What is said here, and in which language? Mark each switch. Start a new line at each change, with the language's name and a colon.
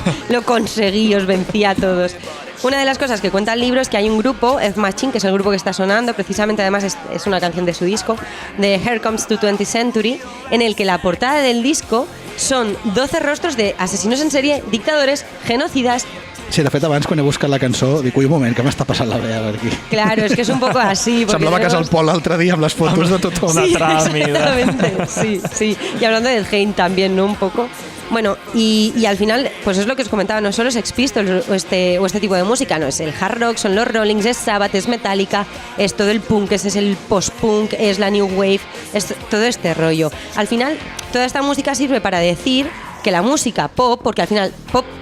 Spanish: Lo conseguí, os vencí a todos. Una de las cosas que cuenta el libro es que hay un grupo, F Machine, que es el grupo que está sonando, precisamente además es una canción de su disco, de Here Comes to 20th Century, en el que la portada del disco son 12 rostros de asesinos en serie, dictadores, genocidas.
Catalan: Sí, de fet, abans, quan he buscat la cançó, dic, ui, un moment, que m'està passant la Bea per aquí.
Spanish: Claro, es que es un poco así.
Catalan: Semblava que és el Pol l'altre dia amb les fotos de tothom.
Spanish: Sí, exactamente, sí. Y hablando del Hein también, ¿no? Un poco. Bueno, y al final, pues es lo que os comentaba, no solo Sex Pistols o este tipo de música, no, es el hard rock, son los Rollings, es Sabbath, es Metallica, es todo el punk, es el post-punk, es la new wave, es todo este rollo. Al final, toda esta música sirve para decir que la música pop, porque al final pop